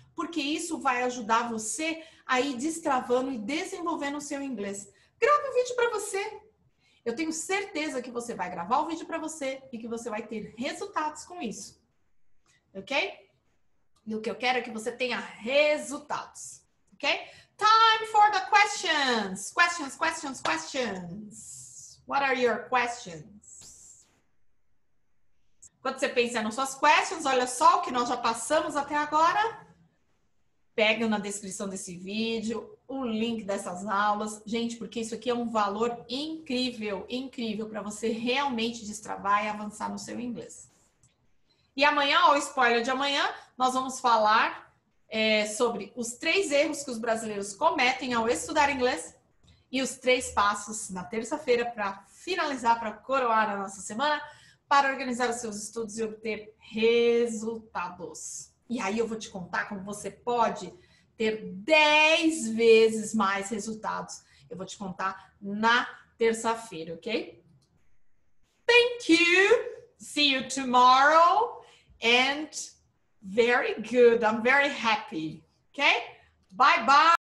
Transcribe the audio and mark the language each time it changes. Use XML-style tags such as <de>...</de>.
<pt>porque isso vai ajudar você a ir destravando e desenvolvendo o seu inglês. Grave um vídeo para você. Eu tenho certeza que você vai gravar o vídeo para você e que você vai ter resultados com isso. Ok? E o que eu quero é que você tenha resultados.</pt> <en>Ok? Time for the questions. Questions, questions, questions. What are your questions?</en> <pt>Quando você pensa nas suas questions, olha só o que nós já passamos até agora. Pega na descrição desse vídeo o link dessas aulas. Gente, porque isso aqui é um valor incrível, incrível para você realmente destravar e avançar no seu inglês. E amanhã, o spoiler de amanhã, nós vamos falar sobre os 3 erros que os brasileiros cometem ao estudar inglês e os 3 passos na terça-feira para finalizar, para coroar a nossa semana, para organizar os seus estudos e obter resultados. E aí eu vou te contar como você pode ter 10 vezes mais resultados. Eu vou te contar na terça-feira, ok?</pt> <en>Thank you. See you tomorrow. And very good. I'm very happy. Okay? Bye-bye.</en>